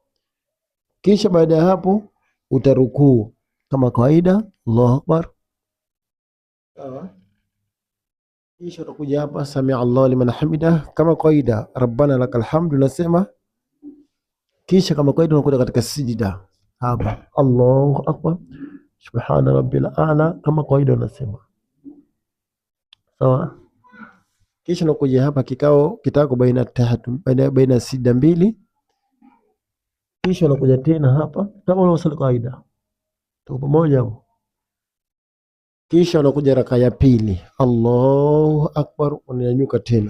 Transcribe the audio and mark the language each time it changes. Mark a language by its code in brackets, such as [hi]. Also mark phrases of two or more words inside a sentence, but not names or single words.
[sw] Kisha baada ya hapo utarukuu kama kawaida, [ar] الله أكبر. [sw] Sawa? Kisha utakuja hapa [ar] سمع الله لمن حمده [sw] kama kawaida, [ar] ربنا لك الحمد [sw] nasema. Kisha kama kawaida unakuja katika sijida hapa, [ar] الله أكبر سبحان ربي الأعلى [sw] kama kawaida unasema. Sawa? Kisha unakuja hapa kitako baina sijida mbili. Kisha unakuja tena hapa kama unasali kawaida. Tuko pamoja hapo? Kisha unakuja raka ya pili, [ar] الله أكبر, [sw] unanyanyuka tena.